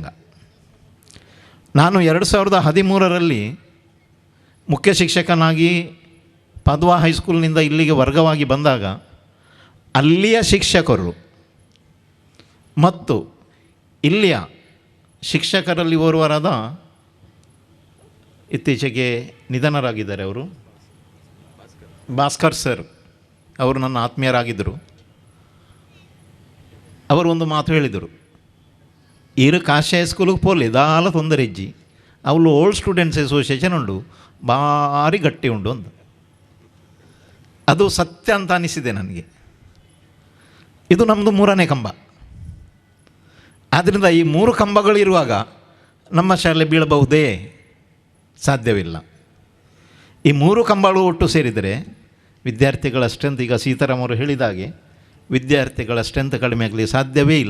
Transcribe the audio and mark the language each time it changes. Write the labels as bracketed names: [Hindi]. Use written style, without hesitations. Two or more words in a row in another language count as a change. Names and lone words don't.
[Kannada] ನಾನು 2013ರಲ್ಲಿ ಮುಖ್ಯ ಶಿಕ್ಷಕನಾಗಿ ಪದ್ವಾ ಹೈಸ್ಕೂಲ್ನಿಂದ ಇಲ್ಲಿಗೆ ವರ್ಗವಾಗಿ ಬಂದಾಗ ಅಲ್ಲಿಯ ಶಿಕ್ಷಕರು ಮತ್ತು ಇಲ್ಲಿಯ ಶಿಕ್ಷಕರಲ್ಲಿ ಓರ್ವರಾದ, ಇತ್ತೀಚೆಗೆ ನಿಧನರಾಗಿದ್ದಾರೆ ಅವರು, ಭಾಸ್ಕರ್ ಸರ್, ಅವರು ನನ್ನ ಆತ್ಮೀಯರಾಗಿದ್ದರು. ಅವರು ಒಂದು ಮಾತು ಹೇಳಿದರು, [Tulu] ಈರು ಕಾಶಿ ಹೈಸ್ಕೂಲಿಗೆ ಪೋಲಿ ದಾಲ ತೊಂದರೆ ಇಜ್ಜಿ ಅವಳು [English] old students association [Tulu] ಉಂಡು, ಭಾರಿ ಗಟ್ಟಿ ಉಂಡು ಅಂತ. [Kannada] ಅದು ಸತ್ಯ ಅಂತ ಅನಿಸಿದೆ ನನಗೆ. ಇದು ನಮ್ಮದು 3ನೇ ಕಂಬ. ಆದ್ದರಿಂದ ಈ 3 ಕಂಬಗಳಿರುವಾಗ ನಮ್ಮ ಶಾಲೆ ಬೀಳಬಹುದೇ? ಸಾಧ್ಯವಿಲ್ಲ. ಈ 3 ಕಂಬಗಳು ಒಟ್ಟು ಸೇರಿದರೆ ವಿದ್ಯಾರ್ಥಿಗಳ ಸ್ಟ್ರೆಂತ್, ಈಗ ಸೀತಾರಾಮ್ ಅವರು ಹೇಳಿದ ಹಾಗೆ ವಿದ್ಯಾರ್ಥಿಗಳ ಸ್ಟ್ರೆಂತ್ ಕಡಿಮೆ ಆಗಲಿ ಸಾಧ್ಯವೇ ಇಲ್ಲ.